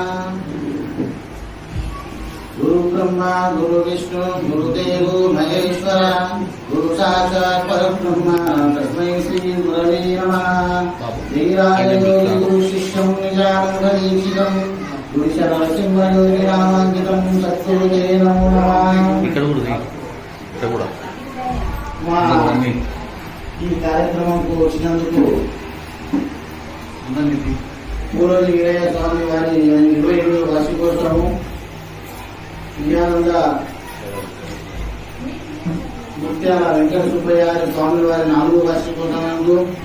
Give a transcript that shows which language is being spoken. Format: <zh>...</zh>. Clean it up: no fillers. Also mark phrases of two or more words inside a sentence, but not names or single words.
<sa>गुरु ब्रह्मा गुरु विष्णु गुरुदेवो महेश्वर गुरु साक्षात् परब्रह्म तस्मै श्री गुरवे नमः। श्रीराजयोगी गुरु शिष्यं निजानन्ददीक्षितं गुरुशरणसिंहयोगिनामाङ्कितं सत्सुते नमो नमः।</sa> <te>ఈ కార్యక్రమంకు వచ్చినందుకు పూర్వజ వీరయ్య స్వామి వారి 27వ వార్షికోత్సవము విజయానంద ముత్యాల వెంకట సుబ్బయ్య స్వామి వారి 4వ వార్షికోత్సవంలో</te>